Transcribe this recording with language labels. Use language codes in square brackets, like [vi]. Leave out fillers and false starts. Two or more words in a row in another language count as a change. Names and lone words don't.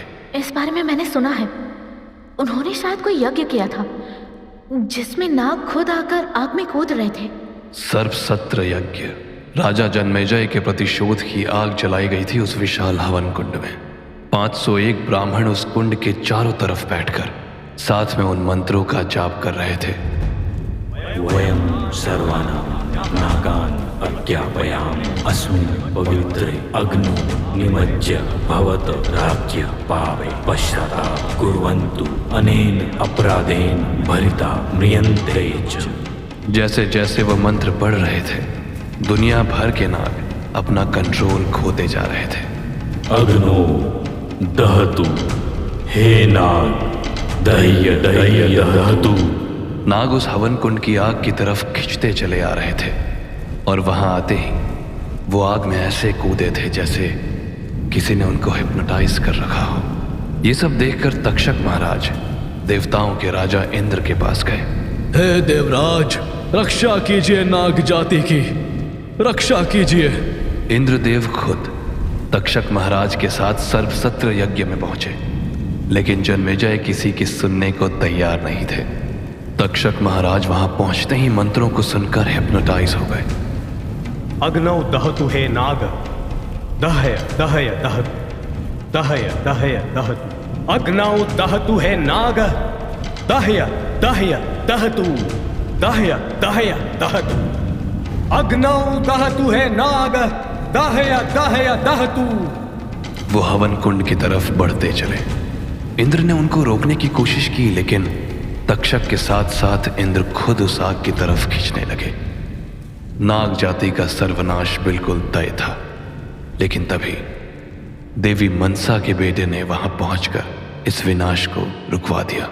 [hi] इस बारे में मैंने सुना है। उन्होंने शायद कोई यज्ञ किया था जिसमें नाग खुद आकर आग में कूद रहे थे। सर्पसत्र यज्ञ। राजा जन्मेजय के प्रतिशोध की आग जलाई गई थी उस विशाल हवन कुंड में। 501 ब्राह्मण उस कुंड के चारों तरफ बैठकर साथ में उन मंत्रों का जाप कर रहे थे। [sa] वयं सर्वानां नागान् अज्ञापयाम अस्मिन् पवित्रे अग्नो निमज्य भवत राज्य पावे पश्चाताप कुर्वन्तु अनेन अपराधेन भरिता म्रियन्ते च। [hi] जैसे जैसे वो मंत्र पढ़ रहे थे, दुनिया भर के नाग अपना कंट्रोल खोते जा रहे थे। [sa] अग्नो दहतु, हे नाग दह्य दह्य दहतु। [hi] नाग उस हवन कुंड की आग की तरफ खिंचते चले आ रहे थे और वहां आते ही वो आग में ऐसे कूदे थे जैसे किसी ने उनको हिप्नोटाइज कर रखा हो। ये सब देखकर तक्षक महाराज देवताओं के राजा इंद्र के पास गए। हे देवराज, रक्षा कीजिए, नाग जाति की रक्षा कीजिए। इंद्रदेव खुद तक्षक महाराज के साथ सर्पसत्र यज्ञ में पहुंचे, लेकिन जन्मेजय किसी की सुनने को तैयार नहीं थे। तक्षक महाराज वहां पहुंचते ही मंत्रों को सुनकर हिप्नोटाइज हो गए। [sa] अग्नौ दहतु हे नाग, दहय दहय दहतु, दहय दहय दहतु। अग्नौ दहतु हे नाग, दहय दहय दहतु, दहय दहय दहतु। अग्नौ दहतु हे नाग, दहय दहय दहतु। [hi] वो हवन कुंड की तरफ बढ़ते चले। इंद्र ने उनको रोकने की कोशिश की, लेकिन तक्षक के साथ साथ इंद्र खुद उस आग की तरफ खींचने लगे। नाग जाति का सर्वनाश बिल्कुल तय था, लेकिन तभी देवी मनसा के बेटे ने वहां पहुंचकर इस विनाश को रुकवा दिया।